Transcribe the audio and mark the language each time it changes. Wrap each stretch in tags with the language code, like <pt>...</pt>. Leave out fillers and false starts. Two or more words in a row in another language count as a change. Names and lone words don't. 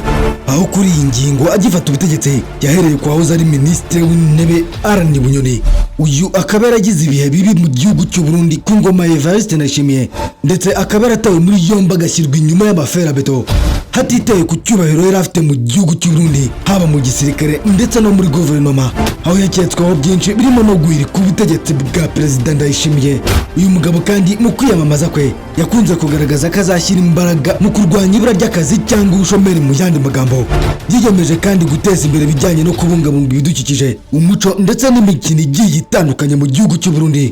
<rw>Aho kuri iyi ngingo agifata ubutegetsi yahereye ku wahoze ari minisitiri w'intebe Arani Bunyoni. Uyu akaba yaragize ibihe bibi mu gihugu cy'u Burundi ku ngoma ya Evariste Ndayishimiye ndetse akaba yaratawe muri yombi agashyirwa inyuma y'amaferabeto. hatitaye ku cyubahiro yari afite mu gihugu cy'u Burundi, haba mu gisirikare ndetse no muri guverinoma, aho yaketsweho byinshi birimo no guhirika ubutegetsi bwa Perezida Ndayishimiye. Uyu mugabo kandi mu kwiyamamaza kwe yakunze kugaragaza ko azashyira imbaraga mu kurwanya ibura ry'akazi cyangwa ubushomeri. Mu yandi magambo, yiyemeje kandi guteza imbere ibijyanye no kubungabunga ibidukikije, umuco ndetse n'imikino igiye itandukanye mu gihugu cy'u Burundi.</rw>